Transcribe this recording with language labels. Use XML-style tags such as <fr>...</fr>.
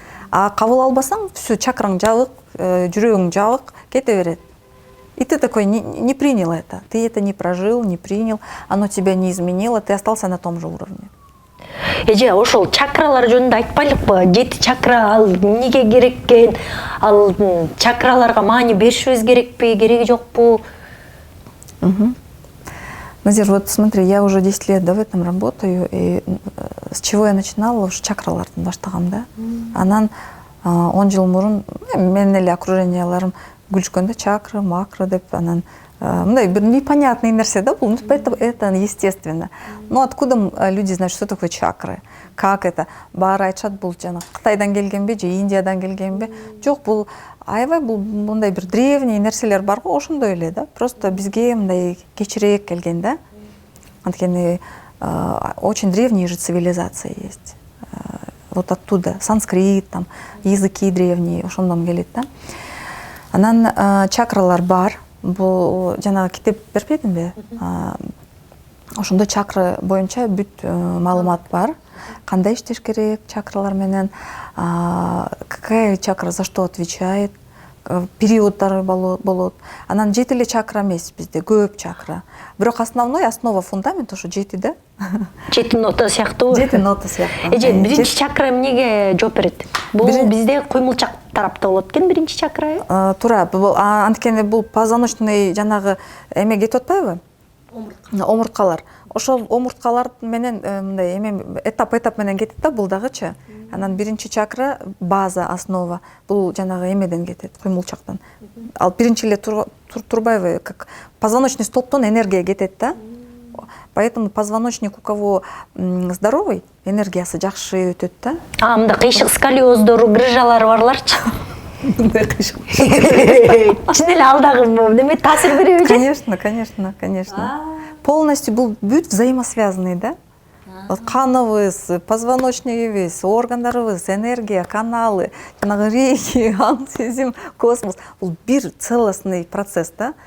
<ky>Кабыл албасаң, всё, чакраң жабык, жүрөгүң жабык, кете берет.</ky> <ru>И ты такой не принял это. Ты это не прожил, не принял, оно тебя не изменило, ты остался на том же уровне.</ru> <ky>Эже, ошол чакралар жөнүндө айтпайлыкпы? 7 чакра ал эмнеге керек экен? Ал чакраларга маани беришибиз керекпи, кереги жокпу?</ky> <ru>Назир, вот смотри, я уже 10 лет в этом работаю, и с чего я начинала, уж чакралардан баштагам да.</ru> <ky>Анан 10 жыл мурун менин эле окруженияларым күлүшкөндө чакра, макро деп, анан мындай бир непонятный нерсе да, бул это естественно.</ky> <ru>Но откуда люди знают, что такое чакры? Как это?</ru> <ky>Баары айтышат, бул жана Кытайдан келгенби же Индиядан келгенби? Жок, бул аябай бул мындай бир древний нерселер бар го, ошондой эле да. Просто бизге мындай кечирээк келген да.</ky> <ru>Анткени очень древние же цивилизации есть. Вот оттуда санскрит, там языки древние, ошондон келет да.</ru> <ky>Анан чакралар бар. Бул жанагы китеп бербедимби? Ошондо чакра боюнча бүт маалымат бар. Кандай иштеш керек чакралар менен, какая чакра за что отвечает, периоддары болот. Анан 7 эле чакра эмес бизде, көп чакра. Бирок основа фундамент ошо 7 да. 7 нота сыяктуу. 7 нота сыяктуу. Эже биринчи чакра эмнеге жооп берет? Бул бизде куймулчак тарапта болот экен биринчи чакра. Туура, анткени бул позвоночный жанагы эме кетип атпайбы? Омурткалар. Ошол омурткалар менен мындай эме этап менен кетет да, бул дагычы. Анан биринчи чакра база, основа. Бул жанагы эмеден кетет, куймулчактан. Ал биринчи эле турбайбы, как позвоночный столбтон энергия кетет да.</ky> <ru>Поэтому позвоночник у кого здоровый, энергиясы жакшы өтөт да.</ru> <ky>Мында кыйшык сколиоздору, грыжалары барларчы. Мындай кыйшык. Чын эле ал дагы неме таасир береби?</ky> <ru>Конечно.</ru> <ky>Полностью бул бүт взаимосвязанный да. Вот каныбыз, позвоночнигибиз, органдарыбыз, энергия, каналы, жанагы реки, аң сезим, космос. Бул бир целостный процесс да.</ky>